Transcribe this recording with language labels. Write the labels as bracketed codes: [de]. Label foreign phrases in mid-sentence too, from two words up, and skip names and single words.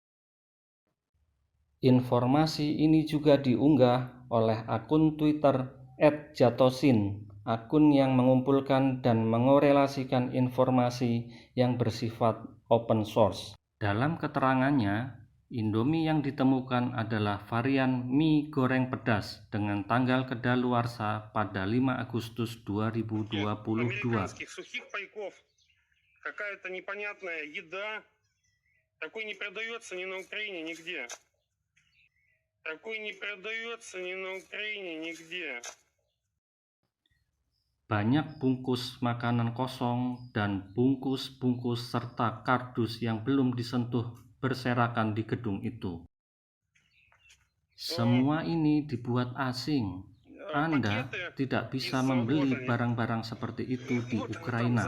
[id] Informasi ini juga diunggah oleh akun Twitter @jatosin, akun yang mengumpulkan dan mengorelasikan informasi yang bersifat [en] open source. [id] Dalam keterangannya, Indomie yang ditemukan adalah varian mie goreng pedas dengan tanggal kedaluarsa pada 5 Agustus 2022. [ru] Какая-то непонятная еда. Такой не продается ни на Украине, нигде. Такой не продается ни на Украине, нигде. [id] Banyak bungkus makanan kosong dan bungkus-bungkus serta kardus yang belum disentuh berserakan di gedung itu. Semua ini dibuat asing. Anda tidak bisa membeli barang-barang seperti itu di Ukraina.